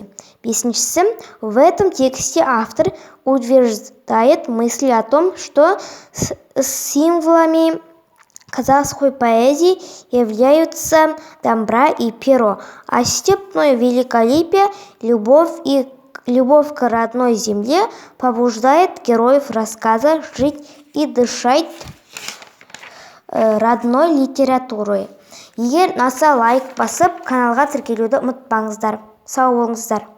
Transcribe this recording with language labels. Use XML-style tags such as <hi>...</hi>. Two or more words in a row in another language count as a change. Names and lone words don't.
<ru>Бесіншісі, в этом тексте автор утверждает мысли о том, что символами казахской поэзии являются домбра и перо, а степное великолепие, любовь к родной земле побуждает героев рассказа жить и дышать родной литературой.</ru> <kk>Егер ұнаса лайк басып, каналға тіркелуді ұмытпаңыздар. Сау болыңыздар.</kk>